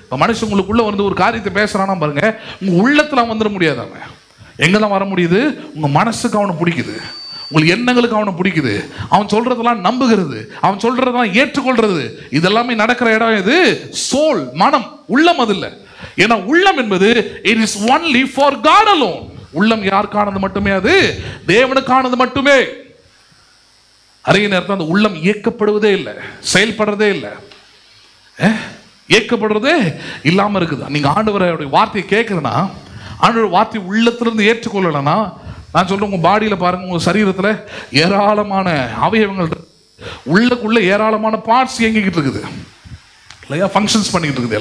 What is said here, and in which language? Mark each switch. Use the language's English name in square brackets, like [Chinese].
[Tamil] மனுஷங்களுக்குள்ள வந்து ஒரு காரியத்தை பேசுறானா பாருங்க, உங்க உள்ளத்துல வந்துட முடியாது. அவன் எங்கெல்லாம் வர முடியுது? உங்க மனசுக்கு அவனை பிடிக்குது, உங்களுக்கு எண்ணங்களுக்கு அவனை பிடிக்குது, அவன் சொல்றதெல்லாம் நம்புகிறது, அவன் சொல்றதெல்லாம் ஏற்றுக்கொள்றது, இதெல்லாமே நடக்கிற இடம் இது சோல், மனம், உள்ளம். அது இல்லை. ஏன்னா உள்ளம் என்பது [English] it is only for God alone. [Tamil] உள்ளம் யாருக்கானது மட்டுமே? அது தேவனுக்கானது மட்டுமே. அதே நேரத்தில் அந்த உள்ளம் இயக்கப்படுவதே இல்லை, செயல்படுறதே இல்லை, இயக்கப்படுறதே இல்லாம இருக்குது. நீங்க ஆண்டவருடைய வார்த்தையை கேட்கறதுன்னா, ஆண்டவருடைய வார்த்தை உள்ளத்திலிருந்து ஏற்றுக்கொள்ளலன்னா, நான் சொல்றேன், உங்க பாடியில பாருங்க, உங்க சரீரத்துல ஏராளமான அவயவங்கள், உள்ளக்குள்ள ஏராளமான பார்ட்ஸ் இயங்கிக்கிட்டு இருக்குது இல்லையா, ஃபங்க்ஷன்ஸ் பண்ணிக்கிட்டு இருக்குது.